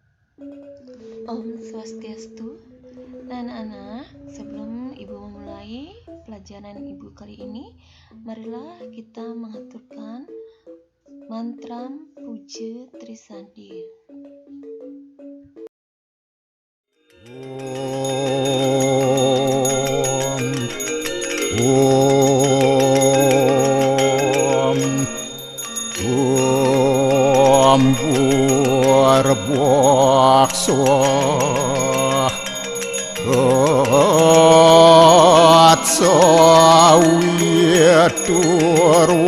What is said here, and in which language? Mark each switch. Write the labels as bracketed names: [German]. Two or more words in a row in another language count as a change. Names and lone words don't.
[Sanskrit] Om Swastiastu. [Indonesian] Nah, anak-anak, sebelum Ibu memulai pelajaran Ibu kali ini, marilah kita mengaturkan mantra Puja Trisandi. [Sanskrit] Om Burbakso Atsawitur